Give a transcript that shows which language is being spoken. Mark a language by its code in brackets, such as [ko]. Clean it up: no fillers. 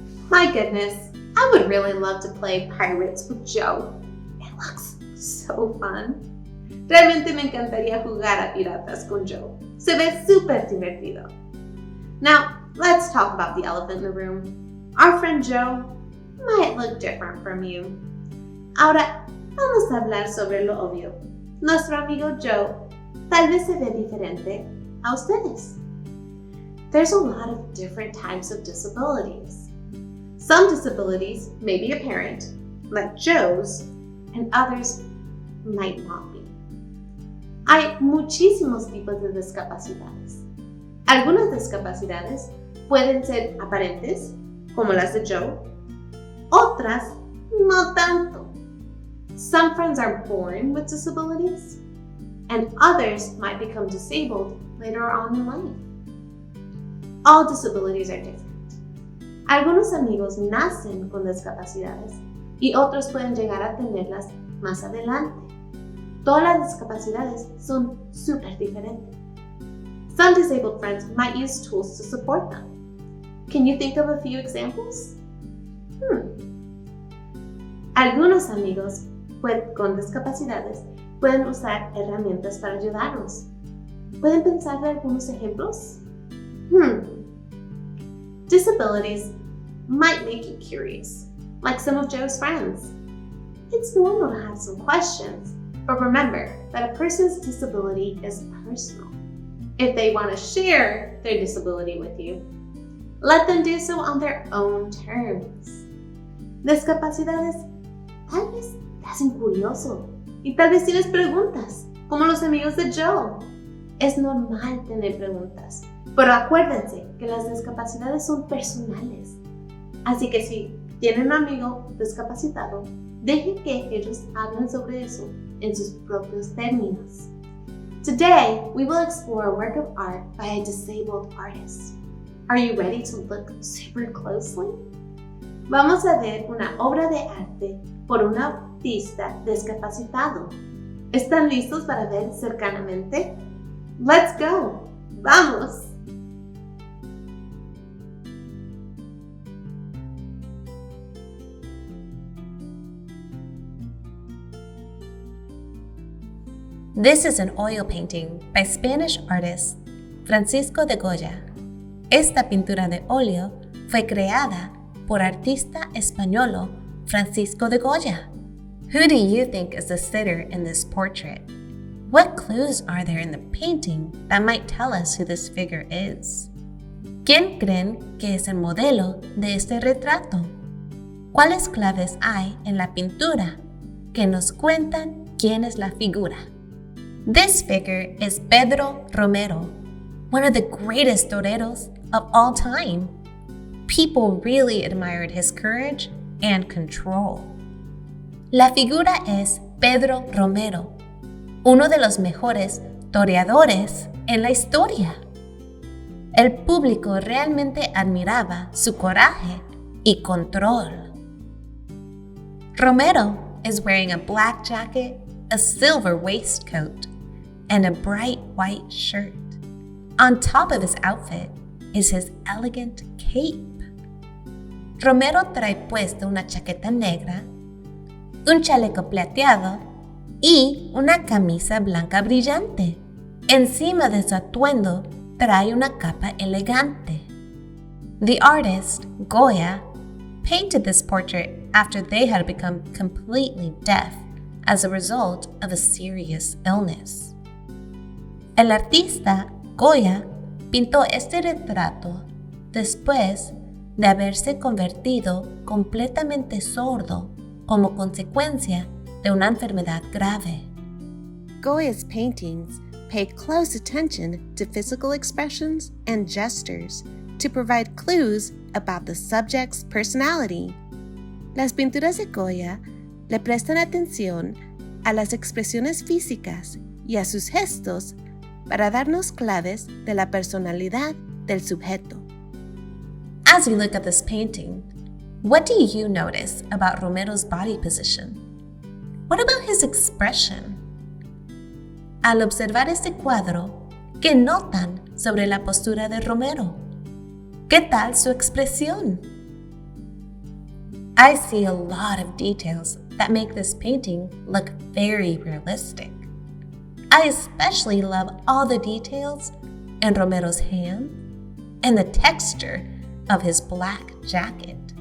[en] My goodness, I would really love to play Pirates with Joe. It looks so fun. [es] Realmente me encantaría jugar a piratas con Joe. Se ve súper divertido. [en] Now, let's talk about the elephant in the room. Our friend Joe might look different from you. [es] Ahora, vamos a hablar sobre lo obvio. Nuestro amigo Joe tal vez se ve diferente a ustedes. [en] There's a lot of different types of disabilities. Some disabilities may be apparent, like Joe's, and others might not be. [es] Hay muchísimos tipos de discapacidades. Algunas discapacidades pueden ser aparentes, como las de Joe. Otras, no tanto. [en] Some friends are born with disabilities, and others might become disabled later on in life. All disabilities are different. [es] Algunos amigos nacen con discapacidades y otros pueden llegar a tenerlas más adelante. Todas las discapacidades son súper diferentes. [en] Some disabled friends might use tools to support them. Can you think of a few examples? [es] Algunos amigos con discapacidades pueden usar herramientas para ayudarnos. ¿Pueden pensar en algunos ejemplos? [en] Disabilities might make you curious, like some of Joe's friends. It's normal to have some questions, but remember that a person's disability is personal. If they want to share their disability with you, let them do so on their own terms. [es] Discapacidades tal vez te hacen curioso y tal vez tienes preguntas, como los amigos de Joe. Es normal tener preguntas, pero acuérdense que las discapacidades son personales. Así que si tienen un amigo discapacitado, dejen que ellos hablen sobre eso en sus propios términos. [en] Today, we will explore a work of art by a disabled artist. Are you ready to look super closely? [es] Vamos a ver una obra de arte por un artista discapacitado. ¿Están listos para ver cercanamente? [en] Let's go! [es] ¡Vamos! [en] This is an oil painting by Spanish artist Francisco de Goya. [es] Esta pintura de óleo fue creada por artista españolo Francisco de Goya. [en] Who do you think is the sitter in this portrait? What clues are there in the painting that might tell us who this figure is? [es] ¿Quién creen que es el modelo de este retrato? ¿Cuáles claves hay en la pintura que nos cuentan quién es la figura? [en] This figure is Pedro Romero, one of the greatest toreros of all time. People really admired his courage and control. [es] La figura es Pedro Romero, uno de los mejores toreadores en la historia. El público realmente admiraba su coraje y control. [en] Romero is wearing a black jacket, a silver waistcoat, and a bright white shirt. On top of his outfit is his elegant cape. [es] Romero trae puesta una chaqueta negra, un chaleco plateado y una camisa blanca brillante. Encima de su atuendo trae una capa elegante. [en] The artist, Goya, painted this portrait after they had become completely deaf as a result of a serious illness. [es] El artista, Goya, pintó este retrato después de haberse convertido completamente sordo como consecuencia de una enfermedad grave. [en] Goya's paintings pay close attention to physical expressions and gestures to provide clues about the subject's personality. [es] Las pinturas de Goya le prestan atención a las expresiones físicas y a sus gestos para darnos claves de la personalidad del sujeto. [en] As you look at this painting, what do you notice about Romero's body position? What about his expression? [es] Al observar este cuadro, ¿qué notan sobre la postura de Romero? ¿Qué tal su expresión? [en] I see a lot of details that make this painting look very realistic. I especially love all the details in Romero's hand and the texture of his black jacket.